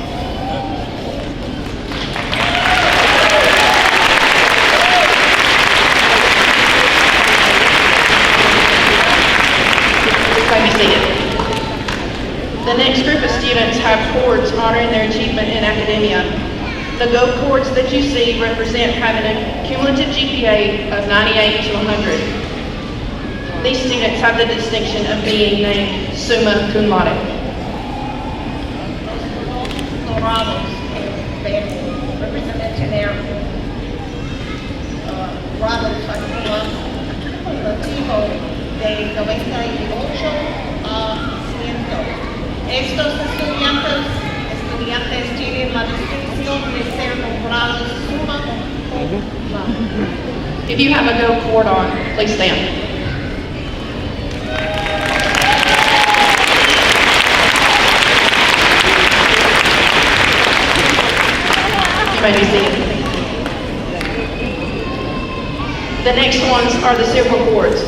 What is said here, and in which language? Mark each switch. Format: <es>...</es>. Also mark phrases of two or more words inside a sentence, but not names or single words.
<en>The next group of students have cords honoring their achievement in academia. The gold cords that you see represent having a cumulative GPA of 98 to 100. These students have the distinction of being named</en> <la>summa cum laude.</la> <es>Dorados,</es> <en>represented their</en> <es>grados acumulativo de 98 a 100. Estos estudiantes tienen la distinción de ser nombrados</es> <la>summa cum laude.</la> <en>If you have a gold cord on, please stand. You may be seated. The next ones are the silver cords.</en>